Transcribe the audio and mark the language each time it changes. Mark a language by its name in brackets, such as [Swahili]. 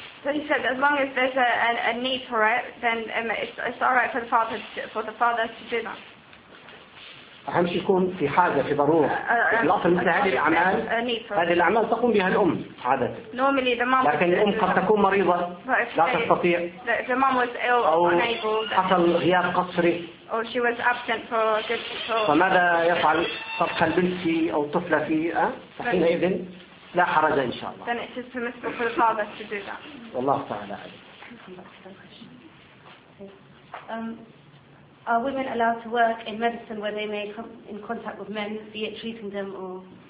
[English] So he said as long as there's a need for it then it's all right for the father to do that. [Arabic] أهم شيء يكون في حاجة في ضرورة. الأصل مثل هذه الأعمال هذه الأعمال تقوم بها الأم عادة. [English] Normally the mom. [Arabic] لكن الأم قد تكون مريضة لا تستطيع. [English] The mom was ill or unable. [Arabic] حصل غياب قصري. [English] Or she was absent for a good control. [Arabic] فماذا يفعل صفحة البنت أو الطفلة في حينئذ لا حرج إن شاء الله. [English] Then it is permissible for the father to do that. [Arabic] والله تعالى. [English] Are women allowed to work in medicine where they may come in contact with men, be it treating them or?